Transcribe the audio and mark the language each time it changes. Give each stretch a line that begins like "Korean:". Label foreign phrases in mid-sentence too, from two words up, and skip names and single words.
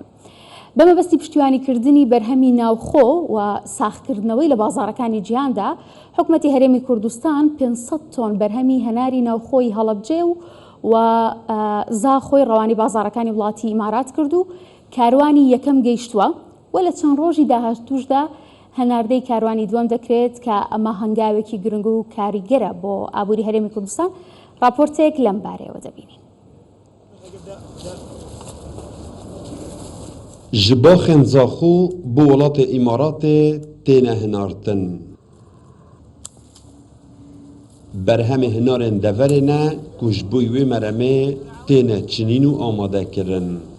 Central Kurdish: بەمەبەستی پشتیوانیکردنی بەرهەمی ناوخۆ و ساختکردنەوەی لە بازاڕەکانی جیهاندا حکومەتی هەرێمی کوردستان 500 تۆن بەرهەمی هەناری ناوخۆی هەڵەبجێ و زاخۆی ڕەوانی بازاڕەکانی وڵاتی ئیمارات کرد و کاروانی یەکەم گەیشتووە و لە چەند ڕۆژی داهاتووشدا هەناردەی کاروانی دووەم دەکرێت کە ئەمە هەنگاوێکی گرنگ و کاریگەرە بۆ ئابووری هەرێمی کوردستان. راپۆرتێک لەم بارەیەوە دەبینین.
Kurdish: ji baxên zaxû bi welatê îmaratê têne hinartin. Berhemê hinarên deverê ne ku ji bo wê meremê têne çinîn û amadekirin.